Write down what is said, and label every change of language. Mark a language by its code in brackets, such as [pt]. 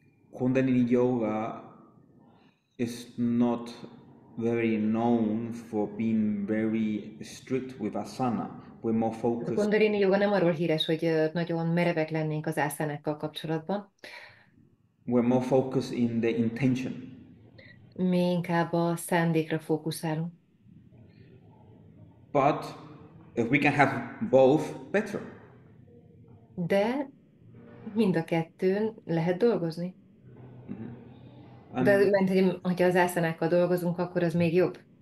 [en] Kundalini yoga is not very known for being very strict with asana. We're more [hu] A [en] focused. [hu] Kundalini joga nem arról híres, hogy nagyon merevek lennénk az ászánákkal kapcsolatban. [en] We're more focused in the intention. [hu] Mi inkább a szándékra fókuszálunk. [en] But if we can have both, better. [hu] De mind a kettőn lehet dolgozni. [en] And [hu] De mert, hogyha az ászánákkal dolgozunk, akkor az még jobb.